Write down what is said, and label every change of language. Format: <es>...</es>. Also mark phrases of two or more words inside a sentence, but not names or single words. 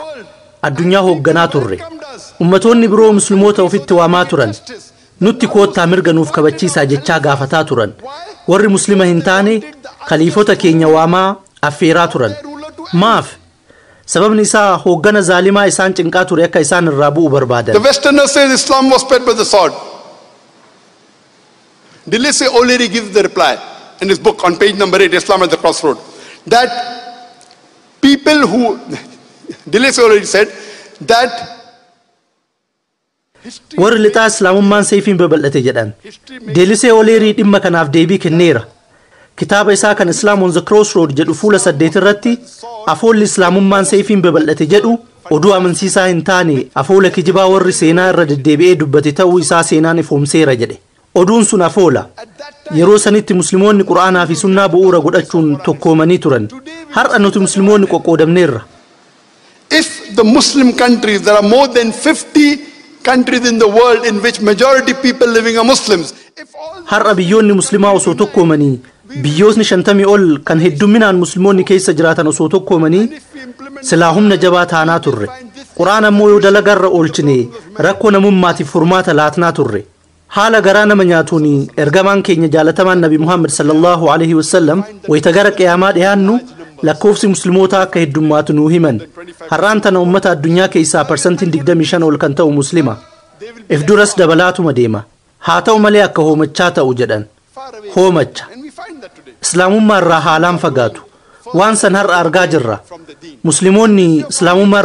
<om>Addunyaa hoogganaa turre. Ummatoonni biroo musliimoota ofitti waamaa turan. Nutti koottaa mirga nuuf kabachiisaa jechaa gaafataa turan. Warri muslima hin taane khaliifota keenya waamaa affeeraa turan. Maaf? Sababni isaa hooggana zaalimaa isaan cinqaa ture akka isaan irraa bu'u barbaadan.</om> <en>The Westerners say Islam was spread by the sword. Dilese O'Leary gives the reply in his book on page number 8, Islam at the Crossroad, that people who, Dilese O'Leary said that</en> <om>warri lixaa islaamummaan seefiin babal'ate jedhan. Deelisee O'Leary dhimma kanaaf deebii kenneera. Kitaaba isaa kan Islam on the Crossroad jedhu fuula 8 irratti afoolli islaamummaan seefiin babal'ate jedhu oduu amansiisaa hin taane afoola kijibaa warri seenaa irra deddeebi'ee dubbate ta'uu isaa seenaan ifoomseera jedhe. Oduun sun afoola. Yeroo sanitti musliimoonni Qur'aanaa fi sunnaa bu'uura godhachuun tokkoomanii turan. Har'a nuti musliimoonni qoqqoodamneerra.</om> <en>If the Muslim countries, there are more than 50 countries in the world in which majority people living are Muslims.</en> <om>Har'a biyyoonni muslimaa osoo tokkoomanii biyyootni 50 ol kan hedduminaan musliimoonni keessa jiraatan osoo tokkoomanii silaa humna jabaa taanaa turre. Qur'aan ammoo yoo dalagarra oolchine rakkoo namummaatiif furmaata laatnaa turre. haala garaa nama nyaatuun ergamaan keenya jaalatamaan nabi Muhammad</om> <ar>صلى الله عليه وسلم</ar> <om>wayita gara qiyaamaa dhiyaannu lakkoofsi muslimootaa akka heddummaatu nuu himan har'aan tana ummata addunyaa keessaa parsantiin 25 ol kan ta'u muslima if duras dabalaatuma deema haa ta'u malee akka hoomachaa ta'u jedhan hoomacha islaamummaa irraa haalaan fagaatu waan san har'a argaa jirra muslimoonni islaamummaa</om>